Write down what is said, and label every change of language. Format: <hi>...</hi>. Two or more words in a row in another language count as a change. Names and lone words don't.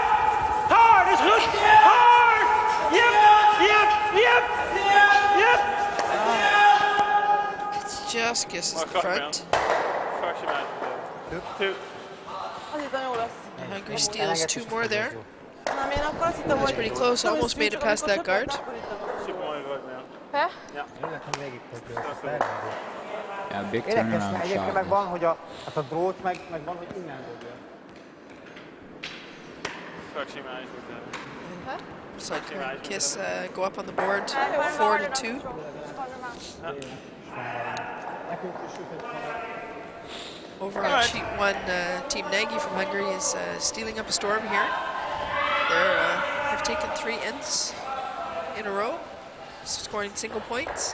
<nl>Hard is goed. Hard.</nl> <en>Yep, yep, yep. Yep. Just kisses the front.</en> <nl>Fractie man. 2.</nl> <en>Hungary steals 2 more there.</en> <hu>Nem, én akkor azt hittem,</hu> <en>That was pretty close, almost made it past that guard.</en> <nl>Super mooi gegooid, man. Hè?</nl> <en>Yeah, big</en> <hu>Érdekes,</hu> <en>turnaround</en> <hu>mert egyébként</hu> <en>shot.</en> <hu>meg van, hogy a drót meg van, hogy innen dobja.</hu> <nl>Fractie man is goed.</nl> <en>So Kiss go up on the board, 4-2. Over on sheet 1, Team Nagy from Hungary is stealing up a storm here. They've taken 3 ends in a row, scoring single points.</en>